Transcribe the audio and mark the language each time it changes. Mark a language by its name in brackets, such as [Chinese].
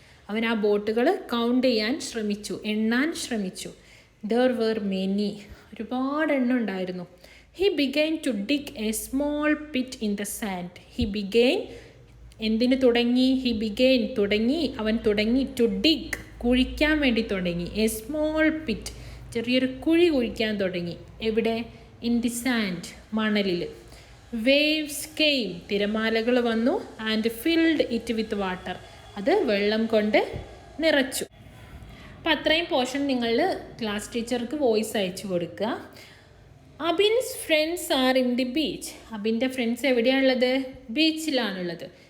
[Malayalam] അവൻ ആ ബോട്ടുകൾ കൗണ്ട് ചെയ്യാൻ ശ്രമിച്ചു, എണ്ണാൻ ശ്രമിച്ചു. [English] There were many. [Malayalam] ഒരുപാട് എണ്ണം ഉണ്ടായിരുന്നു. [English] He began to dig a small pit in the sand. He began, [Malayalam] എന്തിന് തുടങ്ങി? He began, തുടങ്ങി, അവൻ തുടങ്ങി. [English] To dig, [Malayalam] കുഴിക്കാൻ വേണ്ടി തുടങ്ങി. [English] A small pit, [Malayalam] ചെറിയൊരു കുഴി കുഴിക്കാൻ തുടങ്ങി. എവിടെ? [English] In the sand, [Malayalam] മണലിൽ. [English] waves came, [Malayalam] തിരമാലകൾ വന്നു. [English] and filled it with water, [Malayalam] അത് വെള്ളം കൊണ്ട് നിറച്ചു. അപ്പം അത്രയും പോർഷൻ നിങ്ങൾ ക്ലാസ് ടീച്ചർക്ക് വോയിസ് അയച്ചു കൊടുക്കുക. [English] Abin's friends are in the beach. [Malayalam] അബിൻ്റെ friends എവിടെയാണുള്ളത്? ബീച്ചിലാണുള്ളത്.